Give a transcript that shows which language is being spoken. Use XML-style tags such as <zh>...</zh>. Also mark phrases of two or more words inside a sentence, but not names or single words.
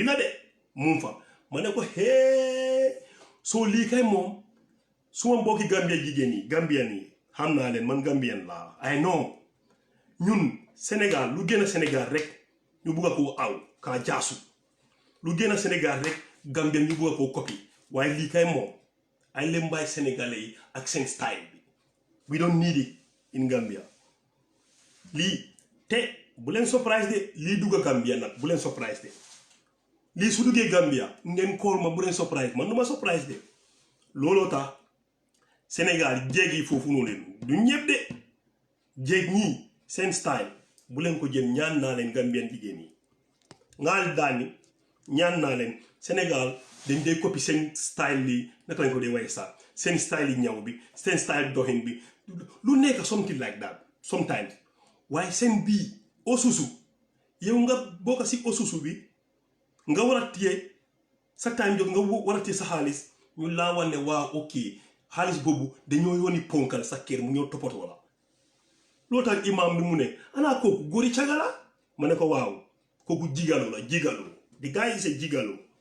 <wo>la de mu fa ma ne ko hee soo lii kay moom suma mbokki Gambien yi xam naa leen man Gambien laa ay non ñun Sénégal lu gën a Sénégal rek ñu bugg a koo aw kaa jaasu lu gën a Sénégal rek Gambien ñu bugg a koo copy waaye lii kay moom ay lembaay sénégalais yi ak seen style bi</wo> <en>we don't need it in Gambia</en> <wo>lii te bu leen surprise de lii dugga Gambia nag bu leen surprise de lii su duggee Gambia ngeen call ma bu leen surprise man du ma surprise de looloo tax Sénégal jéeg yi foofu noonu leen du ñëpp de jéeg ñii seen style bu leen ko jël ñaan naa leen Gambien jigéen yi ngaal daani ñaan naa leen Sénégal dañ dee copy seen style li naka lañ ko dee waye sax seen style yi ñaw bi seen style doxin bi lu nekk</wo> <en>something like that sometimes</en> <wo>waaye seen bii osusu yow nga bokk si osusu bi nga war a téye sa time jot nga war a téye sa xaalis ñu laa wane waa ok xaalis boobu dañoo yónni ponkal sa kër mu ñëw toppatoo la loolu tax imam bi mu ne anaa kooku góori caga la ma ne ko waaw kooku jigalo la di gars yi c'est jigalo</wo>